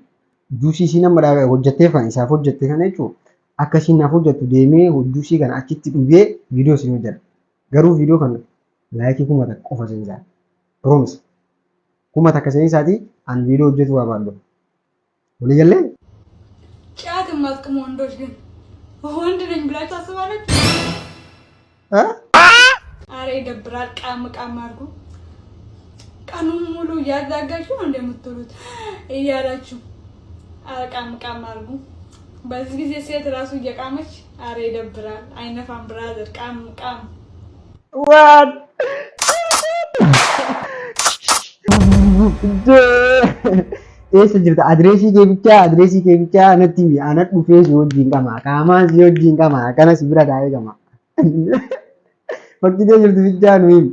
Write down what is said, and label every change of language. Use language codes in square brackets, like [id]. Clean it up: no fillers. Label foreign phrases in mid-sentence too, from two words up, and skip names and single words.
[om] Juusii isin amma hojjettee kan isaaf hojjette kana jechuun akka isin naaf hojjettu deemee juusii kana achitti dhugee video isin hojjedha. Garuu video kana laayikii kuma takka qofa seensaa. Promise. Kuma takka seensaati an video hojjetu waa baadhu. Walii gallee? [am] ጫት የማትቅሙ ወንዶች ግን ወንድ ነኝ ብላችሁ ታስባላችሁ? አረ ይደብራል። ቃም አድርጉ። ቀኑን ሙሉ እያዛጋችሁ ነው እንደምትሉት እያላችሁ አረ ቃም አድርጉ። በዚህ ጊዜ ሴት ራሱ እየቃመች አረ ይደብራል። አይነፋም ብራዘር። ቃም [om] What? Eessa jirta? Adireesii kee bichaa natti himi. Ana dhufee si wajjin qama. Qaamaan si wajjin qama. Akkana si bira taa'ee qama. Bakki jirtu bichaa nu himi.